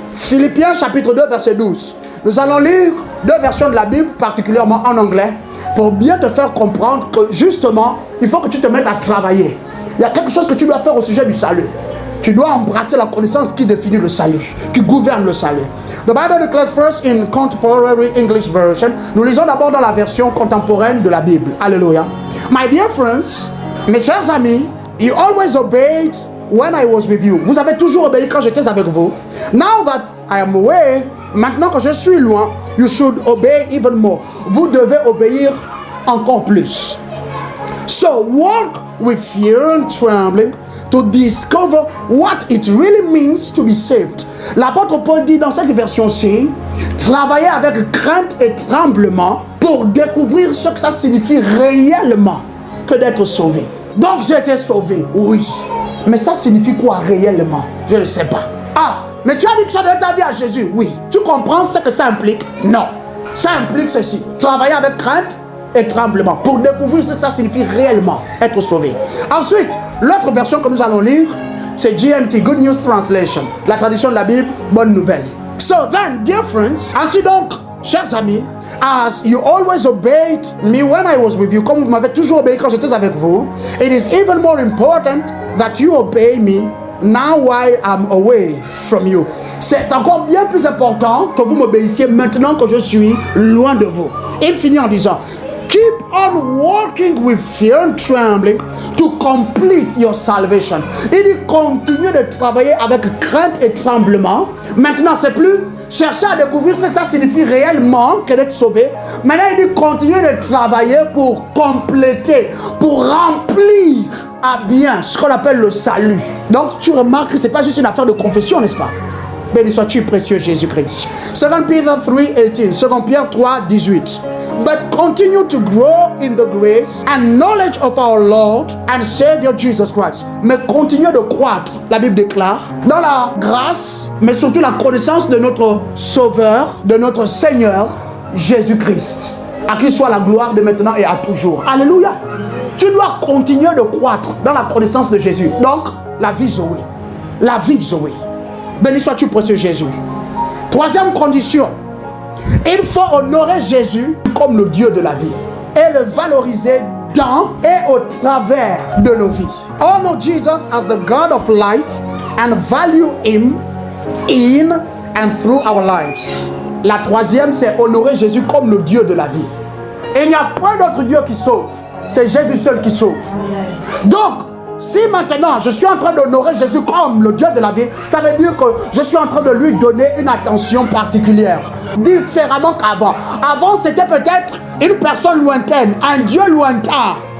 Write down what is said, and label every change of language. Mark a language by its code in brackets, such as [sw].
[fr] Philippiens chapitre 2 verset 12. Nous allons lire deux versions de la Bible, particulièrement en anglais, pour bien te faire comprendre que justement, il faut que tu te mettes à travailler. Il y a quelque chose que tu dois faire au sujet du salut. Tu dois embrasser la connaissance qui définit le salut, qui gouverne le salut. [en] The Bible declares first in contemporary English version. [fr] Nous lisons d'abord dans la version contemporaine de la Bible. Alléluia. [en] My dear friends, [fr] mes chers amis, [en] you always obeyed when I was with you. [fr] Vous avez toujours obéi quand j'étais avec vous. [en] Now that I am away, [fr] maintenant que je suis loin, [en] you should obey even more. [fr] Vous devez obéir encore plus. [en] So walk with fear and trembling to discover what it really means to be saved. [fr] L'apôtre Paul dit dans cette version-ci, travaillez avec crainte et tremblement pour découvrir ce que ça signifie réellement que d'être sauvé. Donc j'ai été sauvé, oui. Mais ça signifie quoi réellement? Je ne sais pas. Ah, mais tu as dit que ça doit être ta vie à Jésus? Oui. Tu comprends ce que ça implique? Non. Ça implique ceci. Travailler avec crainte et tremblement pour découvrir ce que ça signifie réellement être sauvé. Ensuite, l'autre version que nous allons lire, c'est GNT, Good News Translation. La traduction de la Bible, bonne nouvelle. [en] So then, dear friends, [fr] ainsi donc, chers amis, [en] as you always obeyed me when I was with you, [fr] comme vous m'avez toujours obéi quand j'étais avec vous, [en] it is even more important that you obey me now while I'm away from you. [fr] C'est encore bien plus important que vous m'obéissiez maintenant que je suis loin de vous. Il finit en disant, [en] keep on walking with fear and trembling to complete your salvation. [fr] Il dit continue de travailler avec crainte et tremblement. Maintenant, c'est plus chercher à découvrir ce que ça signifie réellement que d'être sauvé. Maintenant, il dit continuer de travailler pour compléter, pour remplir à bien ce qu'on appelle le salut. Donc, tu remarques que ce n'est pas juste une affaire de confession, n'est-ce pas? Béni sois-tu, précieux Jésus-Christ. [en] 2 Peter 3:18. 2 Pierre 3:18. But continue to grow in the grace and knowledge of our Lord and Savior Jesus Christ. [fr] Mais continue de croître, la Bible déclare, dans la grâce, mais surtout la connaissance de notre Sauveur, de notre Seigneur, Jésus-Christ. À qui soit la gloire de maintenant et à toujours. Alléluia. Tu dois continuer de croître dans la connaissance de Jésus. Donc, la vie Zoé. La vie Zoé. Béni sois-tu, précieux Jésus. Troisième condition. Il faut honorer Jésus comme le Dieu de la vie et le valoriser dans et au travers de nos vies. [en] Honor Jesus as the God of life and value Him in and through our lives. [fr] La troisième, c'est honorer Jésus comme le Dieu de la vie. Et il n'y a point d'autre Dieu qui sauve. C'est Jésus seul qui sauve. Donc, si maintenant je suis en train d'honorer Jésus comme le Dieu de la vie, ça veut dire que je suis en train de lui donner une attention particulière, différemment qu'avant. Avant, c'était peut-être une personne lointaine, un Dieu lointain.